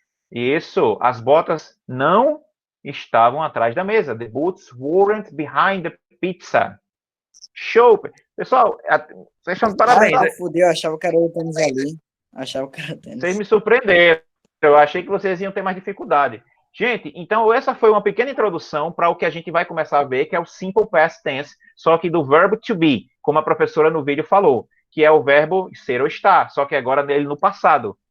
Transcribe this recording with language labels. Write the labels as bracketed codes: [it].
[pt] Isso, as botas não estavam atrás da mesa. [en] The boots weren't behind the pizza. [pt] Show! Pessoal, vocês estão de parabéns. Ah, fudeu, eu achava que era o tênis ali. Achava que era o tênis. Vocês me surpreenderam. Eu achei que vocês iam ter mais dificuldade. Gente, então essa foi uma pequena introdução para o que a gente vai começar a ver, que é o simple past tense, só que do verbo to be, como a professora no vídeo falou, que é o verbo ser ou estar, só que agora nele no passado.